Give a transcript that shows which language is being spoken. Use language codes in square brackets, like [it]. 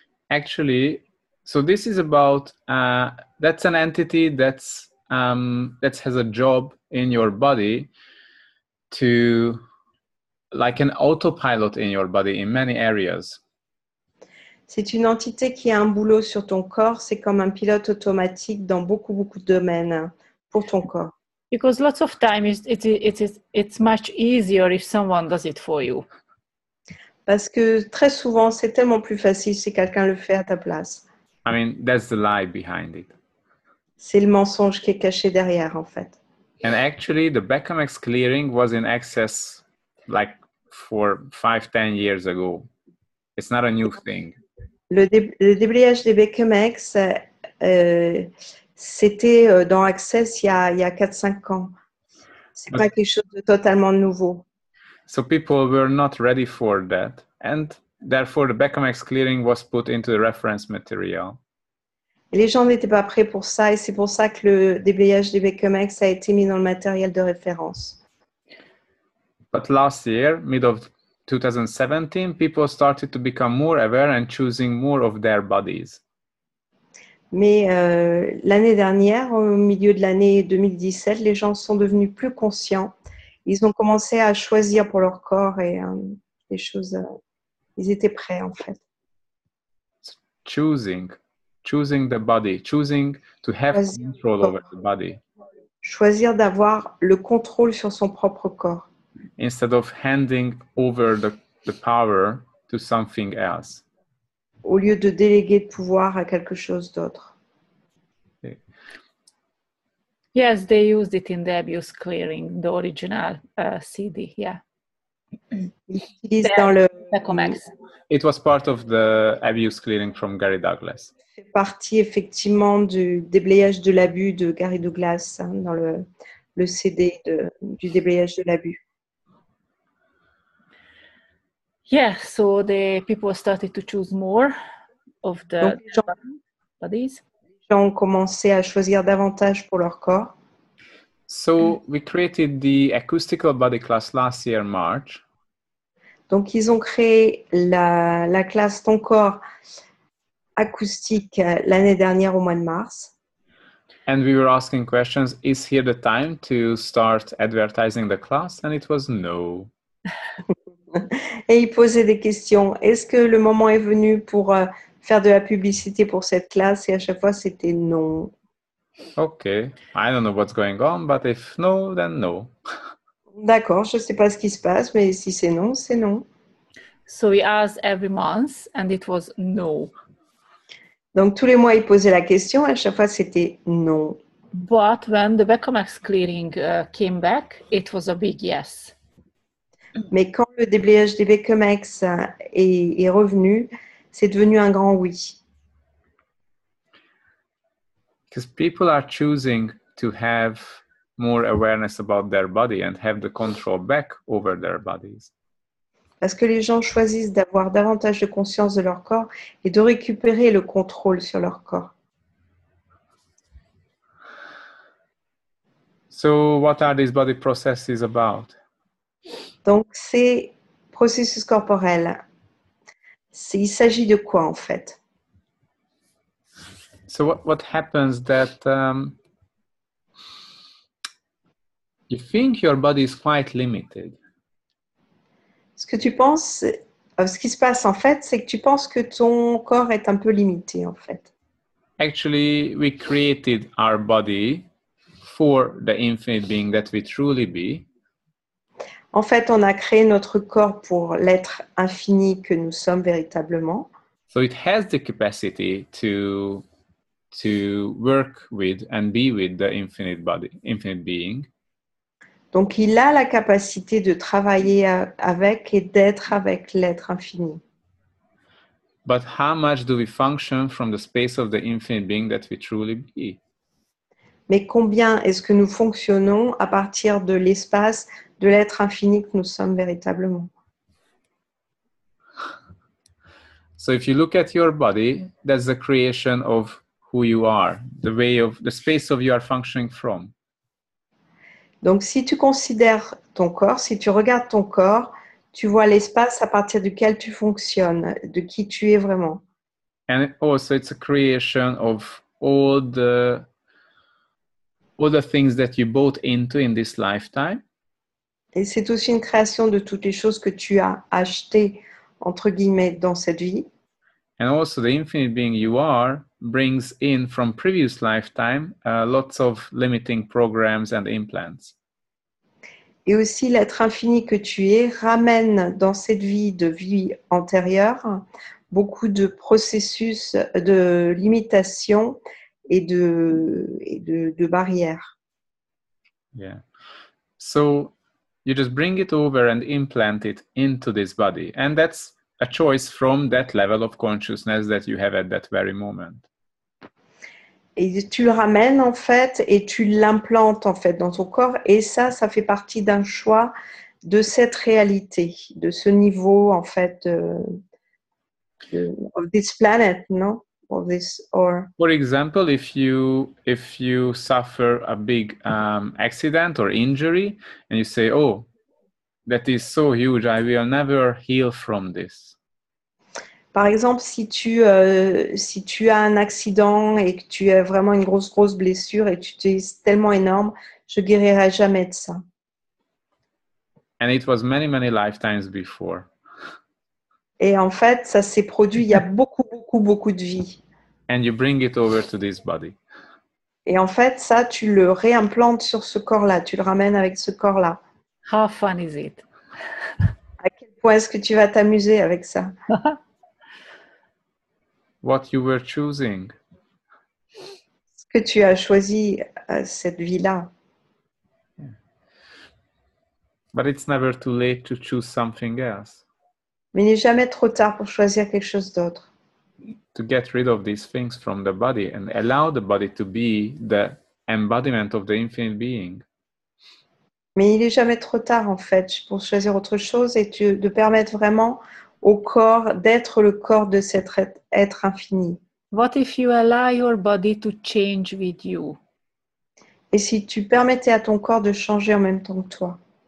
[en] Actually, so this is about, that's an entity that has a job in your body to, like an autopilot in your body in many areas. [fr] C'est une entité qui a un boulot sur ton corps, c'est comme un pilote automatique dans beaucoup de domaines pour ton corps. [en] Because lots of times it's much easier if someone does it for you. [fr] Parce que très souvent, c'est tellement plus facile si quelqu'un le fait à ta place. [en] I mean, that's the lie behind it. [fr] C'est le mensonge qui est caché derrière, en fait. [en] And actually, the Becomex clearing was in excess like for 5-10 years ago. It's not a new thing. [fr] Le déblayage des Becomex, c'était dans Access il y a 4-5 ans. C'est pas quelque chose de totalement nouveau. [en] So people were not ready for that. And therefore, the Becomex clearing was put into the reference material. [fr] Et les gens n'étaient pas prêts pour ça et c'est pour ça que le déblayage des Becomex a été mis dans le matériel de référence. [en] But last year, mid of 2017, people started to become more aware and choosing more of their bodies. [fr] Mais l'année dernière, au milieu de l'année 2017, les gens sont devenus plus conscients. Ils ont commencé à choisir pour leur corps et des choses. Ils étaient prêts en fait. [en] Choosing the body, choosing to have control over the body. [fr] Choisir d'avoir le contrôle sur son propre corps. [en] Instead of handing over the power to something else. [fr] Au lieu de déléguer le pouvoir à quelque chose d'autre. [en] Okay. Yes, they used it in the abuse clearing, the original CD, yeah. [fr] Ils dans le [en] It was part of the abuse clearing from Gary Douglas. [fr] Fait partie effectivement du déblayage de l'abus de Gary Douglas dans le CD du déblayage de l'abus. [en] Yeah, so the people started to choose more of the bodies. [fr] Les gens ont commencé à choisir davantage pour leur corps. [en] So we created the acoustical body class last year, March. [fr] Donc ils ont créé la classe Ton corps acoustique l'année dernière au mois de mars. [en] And we were asking questions, is here the time to start advertising the class? And it was no. [fr] Et ils posaient des questions. Est-ce que le moment est venu pour faire de la publicité pour cette classe? Et à chaque fois, c'était non. [en] Okay, I don't know what's going on, but if no, then no. [fr] D'accord, je ne sais pas ce qui se passe, mais si c'est non, c'est non. [en] So we asked every month and it was no. [fr] Donc tous les mois, ils posaient la question, à chaque fois, c'était non. [en] But when the Becomex clearing came back, it was a big yes. [fr] Mais quand le déblayage des Becomex est revenu, c'est devenu un grand oui. [en] Because people are choosing to have more awareness about their body and have the control back over their bodies. [fr] Parce que les gens choisissent d'avoir davantage de conscience de leur corps et de récupérer le contrôle sur leur corps. [en] So what are these body processes about? [fr] Donc ces processus corporels, il s'agit de quoi en fait? [en] So what happens that you think your body is quite limited. [fr] Ce que tu penses, ce qui se passe en fait, c'est que tu penses que ton corps est un peu limité en fait. [en] Actually, we created our body for the infinite being that we truly be. [fr] En fait, on a créé notre corps pour l'être infini que nous sommes véritablement. [en] So it has the capacity to work with and be with the infinite body, infinite being. [fr] Donc, il a la capacité de travailler avec et d'être avec l'être infini. [en] But how much do we function from the space of the infinite being that we truly be? [fr] Mais combien est-ce que nous fonctionnons à partir de l'espace de l'être infini que nous sommes véritablement? [en] So if you look at your body, that's the creation of who you are, the space of you are functioning from. [fr] Donc, si tu considères ton corps, si tu regardes ton corps, tu vois l'espace à partir duquel tu fonctionnes, de qui tu es vraiment. [en] And also it's a creation of all the things that you bought into in this lifetime. [fr] Et c'est aussi une création de toutes les choses que tu as achetées, entre guillemets, dans cette vie. [en] And also the infinite being you are brings in from previous lifetime lots of limiting programs and implants. [fr] Et aussi l'être infini que tu es ramène dans cette vie de vie antérieure beaucoup de processus de limitation et de barrières. [en] Yeah. So you just bring it over and implant it into this body. And that's a choice from that level of consciousness that you have at that very moment. [fr] Et tu le ramènes en fait et tu l'implantes en fait dans ton corps et ça fait partie d'un choix de cette réalité, de ce niveau en fait [en] of this planet, no? Of this, or... For example, if you suffer a big accident or injury and you say, oh, that is so huge, I will never heal from this. [fr] Par exemple, si tu as un accident et que tu as vraiment une grosse blessure et tu te dis tellement énorme, je guérirai jamais de ça. [en] And it was many lifetimes before. [fr] Et en fait, ça s'est produit il y a beaucoup de vies. [en] And you bring it over to this body. [fr] Et en fait, ça, tu le réimplantes sur ce corps-là, tu le ramènes avec ce corps-là. [en] How fun is it? [fr] À quel point est-ce que tu vas t'amuser avec ça? [en] What you were choosing. [fr] Ce que tu as choisi, cette vie-là. [en] But it's never too late to choose something else. [fr] Mais il n'est jamais trop tard pour choisir quelque chose d'autre. [en] To get rid of these things from the body and allow the body to be the embodiment of the infinite being. [fr] Mais il n'est jamais trop tard, en fait, pour choisir autre chose et de permettre vraiment au corps d'être le corps de cet être infini. [en] What if you allow your body to change with you? [fr] Et si tu permettais à ton corps de changer en même temps que toi?